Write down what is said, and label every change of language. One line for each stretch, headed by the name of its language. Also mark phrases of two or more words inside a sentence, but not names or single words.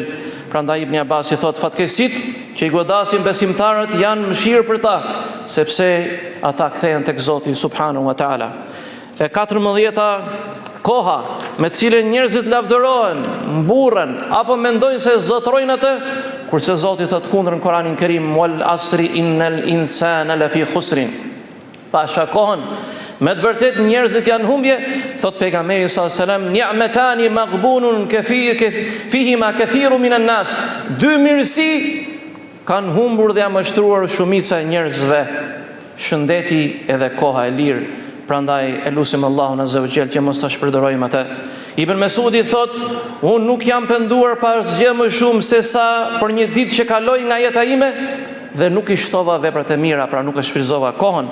Albanian: Prandaj Ibn Abbas i thot fatkeqësit që i godasin besimtarët janë mëshirë për ta, sepse ata kthehen tek Zoti
Arabic: سبحانه وتعالى.
Albanian: E 14-ta koha me cilën njerëzit lavdërohen, mburren apo mendojnë se zotrojnë atë, kurse Zoti thot kundër në Kur'anin Kerim:
Arabic: "والعصر إن الإنسان لفي خسر."
Albanian: Pasha kohën Me të vërtet njerëzit janë humbje, thot pejgamberi
Arabic: صلى الله عليه وسلم نعمتان مغبون فيهما كثير من الناس.
Albanian: Dy mirësi kanë humbur dhe janë mashtruar shumica e njerëzve, shëndeti edhe koha e lirë. Prandaj e lutim Allahun
Arabic: عز وجل
Albanian: që mos ta shpërdorijmë atë. Ibn Mesudi thot, unë nuk jam penduar pa asgjë më shumë se sa për një ditë që kaloi nga jeta ime dhe nuk i shtova veprat e mira, pra nuk e shfryzova kohën.